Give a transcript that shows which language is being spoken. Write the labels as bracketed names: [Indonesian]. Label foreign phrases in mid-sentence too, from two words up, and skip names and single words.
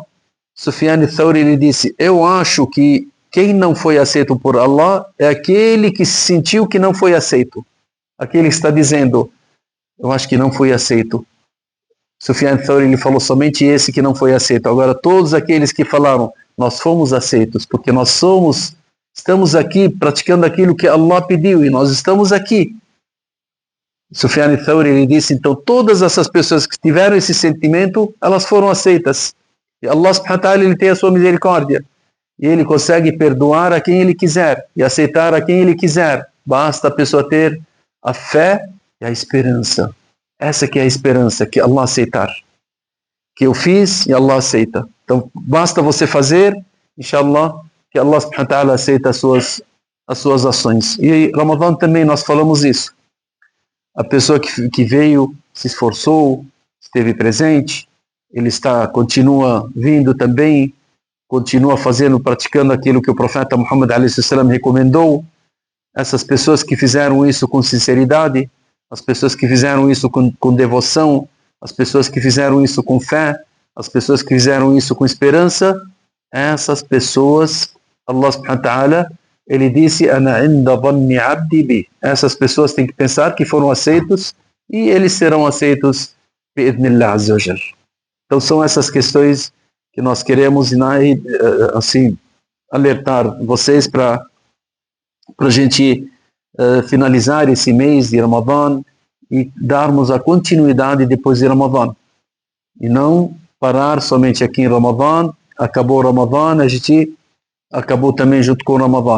[Portuguese] Sufyan al-Thawri, ele disse, eu acho que quem não foi aceito por Allah é aquele que sentiu que não foi aceito. Aquele que está dizendo, eu acho que não fui aceito. Sufyan al-Thawri, ele falou somente esse que não foi aceito. Agora todos aqueles que falaram, nós fomos aceitos, porque nós estamos aqui praticando aquilo que Allah pediu e nós estamos aqui. Sufyan al-Thawri, ele disse, então todas essas pessoas que tiveram esse sentimento, elas foram aceitas. [Arabic] E الله سبحانه وتعالى, [Portuguese] ele tem a sua misericórdia. E ele consegue perdoar a quem ele quiser e aceitar a quem ele quiser. Basta a pessoa ter a fé e a esperança. Essa que é a esperança, que Allah aceitar. Que eu fiz e Allah aceita. Então, basta você fazer, inshallah, que Allah [Arabic] سبحانه وتعالى [Portuguese] aceita as suas ações. E Ramadã também nós falamos isso. A pessoa que veio, se esforçou, esteve presente, ele continua vindo também, continua praticando aquilo que o profeta Muhammad a.s. recomendou. Essas pessoas que fizeram isso com sinceridade, as pessoas que fizeram isso com devoção, as pessoas que fizeram isso com fé, as pessoas que fizeram isso com esperança, essas pessoas, [Arabic] الله سبحانه وتعالى, [Portuguese] ele disse, [Arabic] أنا عند ظن عبدي بي. [Portuguese] Essas pessoas têm que pensar que foram aceitos e eles serão aceitos [Arabic] بإذن الله عز وجل. [Portuguese] Então são essas questões que nós queremos assim, alertar vocês para a gente finalizar esse mês de Ramadã e darmos a continuidade depois de Ramadã. E não parar somente aqui em Ramadã, acabou Ramadã, a gente acabou também junto com o Ramadã.